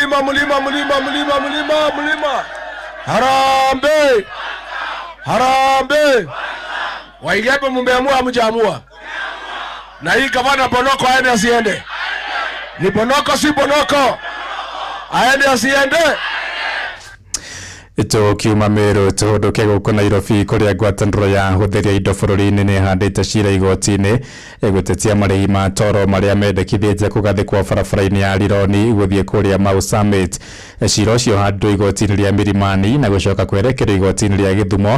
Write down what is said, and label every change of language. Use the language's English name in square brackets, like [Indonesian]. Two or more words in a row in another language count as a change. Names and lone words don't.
[Swahili] Harambe. Waigembe mmeamua hamjaamua. Na hii gavana Bonoko aende asiende? Ni Bonoko si Bonoko? Aende asiende? [Kikuyu] Tukiuma Meru tuhuduke gũkũ Nairobi kũrĩa ngwatanĩro ya hũthĩria indo bũrũri-inĩ nĩ handĩte cira igoti-inĩ gũtetia marĩhi ma toro marĩa mendekithĩtie kũgathĩkwo barabara-inĩ ya Rironi gũthiĩ kũrĩa Mau Summit. Cira ũcio handũ igoti-inĩ rĩa Milimani na gũcoka kwerekerio igoti-inĩ rĩa Gĩthumo.